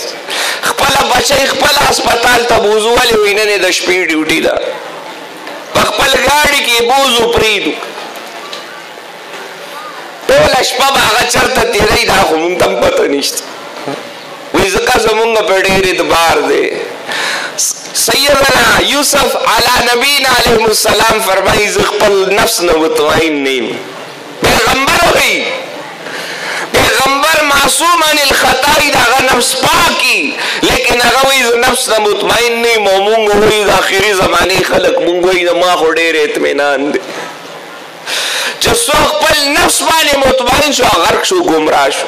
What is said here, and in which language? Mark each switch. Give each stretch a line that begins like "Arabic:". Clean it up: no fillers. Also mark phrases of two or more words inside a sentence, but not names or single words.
Pashto: خپله بچی خپله هسپتال ته بوځو ولې وایي نن یې د شپې ډیوټي ده په خپل ګاډي کې بوځو پرېږدو ټوله شپه به هغه چېرته تېروي دا خو مونږ ته هم پته نشته. وایي ځکه زمونږ په ډېر اعتبار دی. سیدنا یوسف
Arabic: علی نبینا علیہ السلام
Pashto: فرمائی زه خپل نفس نه مطمئن نیم. پیغمبر وی پیغمبر
Arabic: معصوم عن الخطا
Pashto: دا هغه نفس پاکی لیکن هغه وی زه نفس نه مطمئن نیم او مونږ وی د آخري زمانې خلک مونږ وی د ما خو ډېر اطمینان دی چې څوک خپل نفس باندې مطمئن شو غرق شو ګمراه شو.